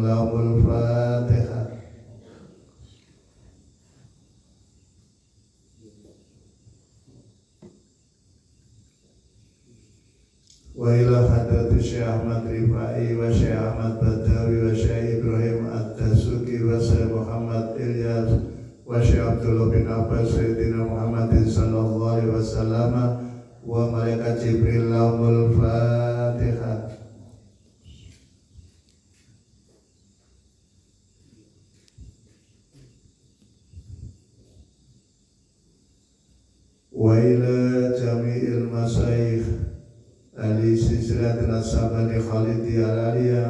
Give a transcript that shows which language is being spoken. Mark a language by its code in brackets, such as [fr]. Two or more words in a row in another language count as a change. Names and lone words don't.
[ar] لهم الفاتحة وإلى حضرة الشيخ أحمد الرفاعي والشيخ أحمد البدوي والشيخ إبراهيم الدسوقي والشيخ محمد إلياس والشيخ عبد الله بن عباس سيدنا محمد صلى الله عليه وسلم والملائكة جبريل. لهم الفاتحة. وإلى جميع المشايخ أهل السلسلة النقشبندية الخالدية العلية